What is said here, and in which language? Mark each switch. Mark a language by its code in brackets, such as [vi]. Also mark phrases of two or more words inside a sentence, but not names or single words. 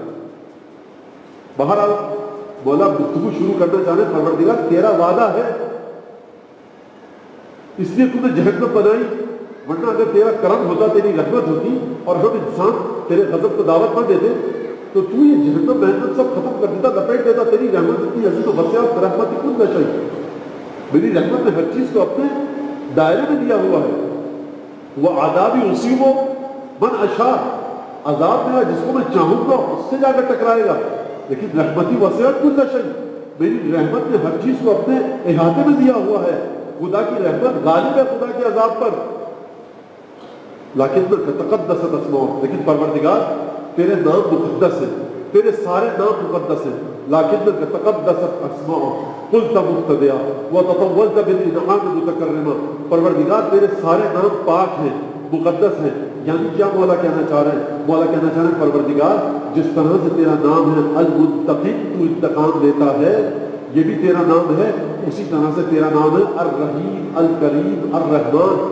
[ur] بہرحال مولا گفتگو شروع کرنا چاہے، پروردگار تیرا وعدہ ہے، اس لیے تم نے جہنم بنائی، ورنہ اگر تیرا کرم ہوتا، تیری رحمت ہوتی اور ہم انسان تیرے غضب کو دعوت نہ دیتے تو تو یہ جہنم محنت سب ختم کر دیتا، لپیٹ دیتا، تیری رحمت اتنی عزیز و وسیع، رحمت کچھ نہ چاہیے، میری رحمت نے ہر چیز کو اپنے دائرے میں دیا ہوا ہے، وہ [ar] عذابی اصیب من اشاء، [ur] عذاب میرا جس کو میں چاہوں گا اس سے جا کر ٹکرائے گا، لیکن [ar] رحمتی وسعت کل شیء، [ur] میری رحمت نے ہر چیز کو اپنے احاطے میں دیا ہوا ہے، خدا کی رحمت غالب ہے خدا کے عذاب پر، لیکن [ar] تقدست اسماؤک، [ur] لیکن پروردگار تیرے نام مقدس ہیں، تیرے سارے نام مقدس ہیں، لیکن [ar] تقدست اسماء قلت مبتدعا وتطولت بالانعام متکرما، [ur] پروردگار تیرے سارے نام پاک ہیں، مقدس ہیں۔ یعنی کیا مولا کہنا چاہ رہے ہیں؟ مولا کہنا چاہ رہے ہیں پروردگار جس طرح سے تیرا نام ہے المنتقم، تو انتقام لیتا ہے، یہ بھی تیرا نام ہے، اسی طرح سے تیرا نام ہے الرحیم، الکریم، الرحمن۔